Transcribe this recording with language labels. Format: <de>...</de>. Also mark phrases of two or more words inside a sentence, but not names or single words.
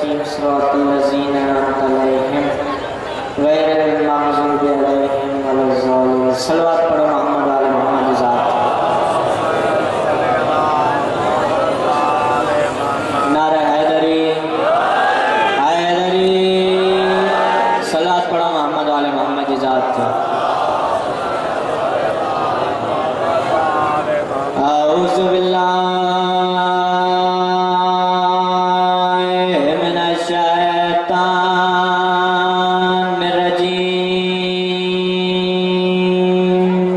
<ar>صراط الذين أنعمت عليهم غير المغضوب عليهم ولا الضالين.</ar> <ur>صلوات پڑھو محمد والے محمد ذات. نعرہ حیدری حیدری. صلوات پڑھو محمد والے محمد ذات.</ur> <ar>أعوذ بالله من الشيطان الرجيم.</ar>